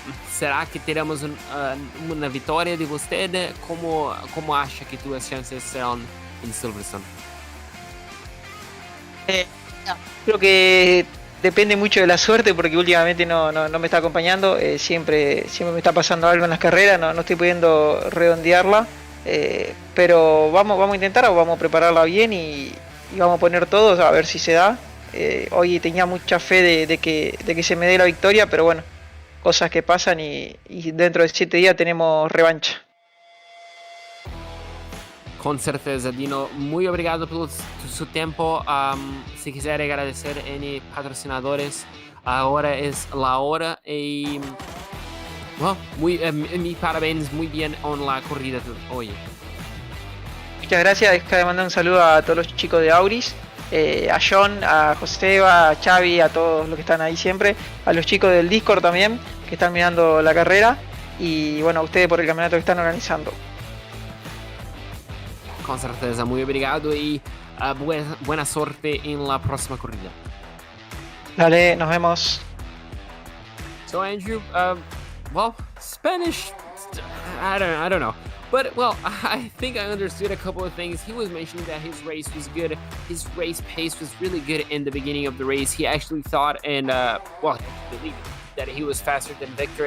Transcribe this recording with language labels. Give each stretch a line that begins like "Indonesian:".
Portuguese: Será que teremos uma vitória de você? Como acha que tuas chances serão em Silverstone?
Spanish: Creo que depende mucho de la suerte porque últimamente no me está acompañando. Siempre me está pasando algo en las carreras, no estoy pudiendo redondearla. Pero vamos a intentar, vamos a prepararla bien y vamos a poner todo a ver si se da. Hoy tenía mucha fe de que se me dé la victoria, pero bueno, cosas que pasan y dentro de 7 días tenemos revancha.
Portuguese: Com certeza, Dino. Muito obrigado pelo seu tempo. Se quiser agradecer N patrocinadores, agora é a hora.
Spanish: E well, mi parabéns, muy bien en la corrida hoy. Muchas gracias. Deja mandar un saludo a todos los chicos de Auris, a John, a Joseba, a Xavi, a todos los que están ahí siempre, a los chicos del Discord también que están mirando la carrera y bueno, a ustedes por el campeonato que están organizando.
Portuguese: Com certeza, muito obrigado e
Spanish: buena sorte en la próxima corrida. Dale, nos vemos.
English: So Andrew, well, Spanish, I don't know. But, well, I think I understood a couple of things. He was mentioning that his race was good. His race pace was really good in the beginning of the race. He actually thought and, well, he believed that he was faster than Victor.